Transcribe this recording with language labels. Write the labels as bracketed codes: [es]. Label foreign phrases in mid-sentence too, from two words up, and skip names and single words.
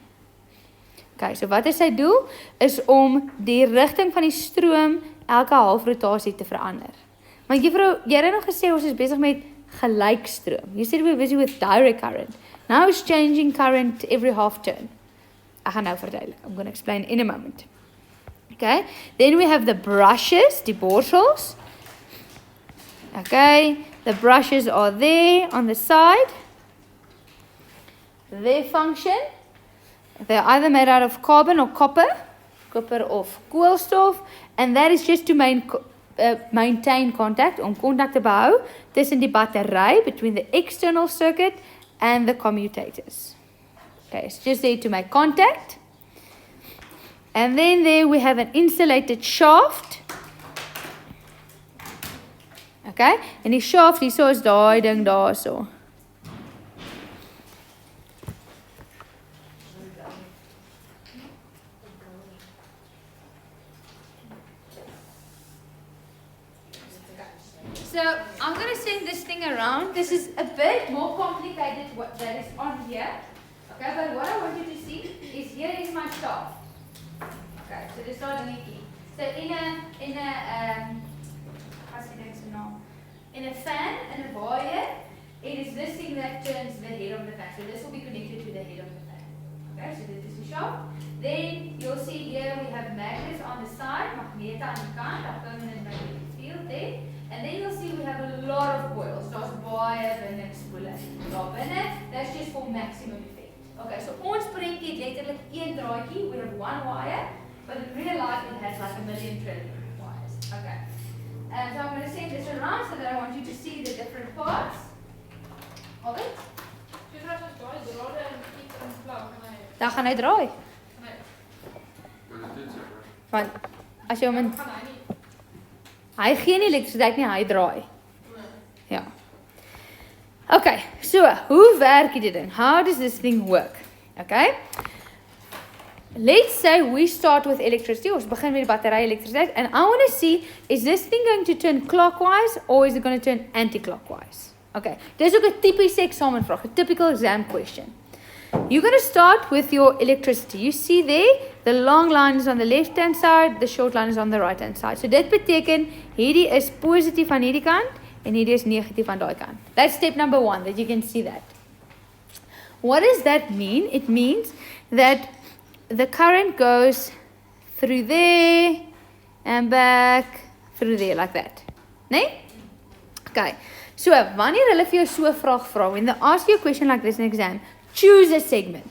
[af] Okay, so wat is sy doel? Is om die rigting van die stroom elke halfrotasie te verander. Maar juffrou, jy het nog gesê ons is besig met gelykstroom. [en] You said we're busy with direct current. Now it's changing current every half turn. [af] Ek gaan nou verduidelik. [en] I'm going to explain in a moment. Okay, then we have the brushes, [af] die borsels. [en] Okay, the brushes are there on the side. Their function, they're either made out of carbon or copper [af] of koolstof, [en] and that is just to maintain contact, [af] om contact te behou tussen die battery, [en] between the external circuit and the commutators. Okay, it's just there to make contact. And then there we have an insulated shaft. [af] Okay, en die shaft hierso is daai ding daarso. [en] So I'm going to send this thing around. This is a bit more complicated what that is on here. Okay, but what I want you to see is here is my shaft. Okay, so this is not leaky. So in a fan and a wire, it is this thing that turns the head of the fan. So this will be connected to the head of the fan. Okay, so this is the shaft. Then you'll see here we have magnets on the side, [af] magnete aan die kant, [en] a permanent magnetic field there. And then you'll see we have a lot of coils. [af] Daar's baie binne spoele. Daar binne, [en] that's just for maximum effect. Okay, so [af] ons prentjie het letterlik een draadjie, [en] we have one wire, but in real life it has like a million trillion wires. Okay. And so I'm going to send this around so that I want you to see the different parts of it. [af] Dan gaan hy draai. Want as jy hom in hy gee nie elektrisiteit nie, hy draai. Ja. Okay, so hoe werk die ding? [en] How does this thing work? Okay. Let's say we start with electricity, [af] ons begin met die battery elektrisiteit, [en] and I want to see, is this thing going to turn clockwise or is it going to turn anti-clockwise? [af] Okay, dis ook 'n tipiese eksamenvraag, [en] a typical exam question. You're going to start with your electricity. You see there, the long line is on the left hand side, the short line is on the right hand side. [af] So dit beteken, hierdie is positief aan hierdie kant, en hierdie is negatief aan daai kant. [en] That's step number 1, that you can see that. What does that mean? It means that the current goes through there and back through there like that. [af] Nee? Okay. So, wanneer hulle vir jou so 'n vraag vra, [en] when they ask you a question like this in exam, choose a segment.